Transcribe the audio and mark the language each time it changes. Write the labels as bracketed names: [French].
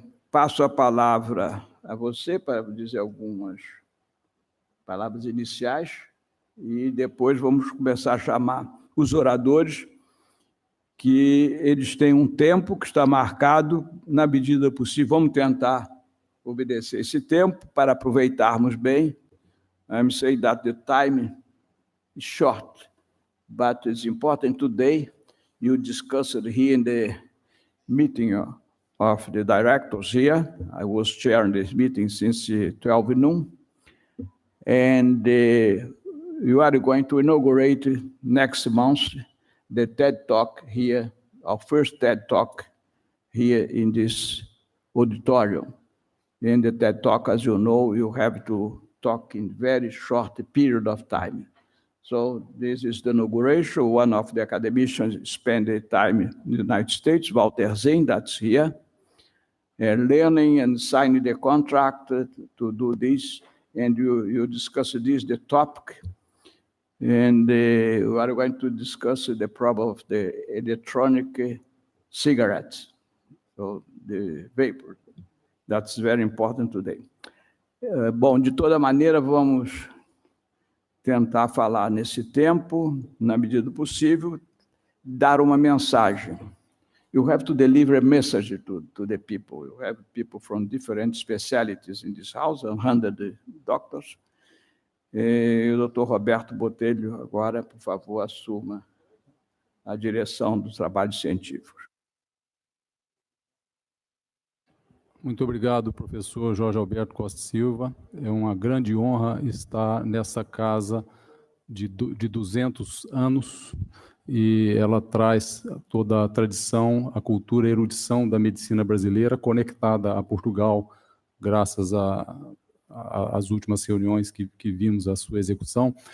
[Portuguese] Passo a palavra a você para dizer algumas palavras iniciais e depois vamos começar a chamar os oradores, que eles têm um tempo que está marcado na medida possível. Vamos tentar obedecer esse tempo para aproveitarmos bem. [English] I'm saying that the time is short, but it's important today. You discussed here in the meeting of the directors here. I was chairing this meeting since 12 noon. And you are going to inaugurate next month the TED Talk here, our first TED Talk here in this auditorium. In the TED Talk, as you know, you have to talk in very short period of time. So this is the inauguration. One of the academicians spent the time in the United States, Walter Zen, that's here, learning and signing the contract to do this. And you discuss this, the topic. And we are going to discuss the problem of the electronic cigarettes, so the vapor. That's very important today. [Portuguese] Bom, de toda maneira, vamos tentar falar nesse tempo, na medida do possível, dar uma mensagem. [English] You have to deliver a message to the people. You have people from different specialties in this house, 100 doctors. [Portuguese] E o Dr. Roberto Botelho, agora, por favor, assuma a direção dos trabalhos científicos. Muito obrigado, professor Jorge Alberto Costa Silva. É uma grande honra estar nessa casa de 200 anos, e ela traz toda a tradição, a cultura e a erudição da medicina brasileira conectada a Portugal, graças às últimas reuniões que vimos a sua execução.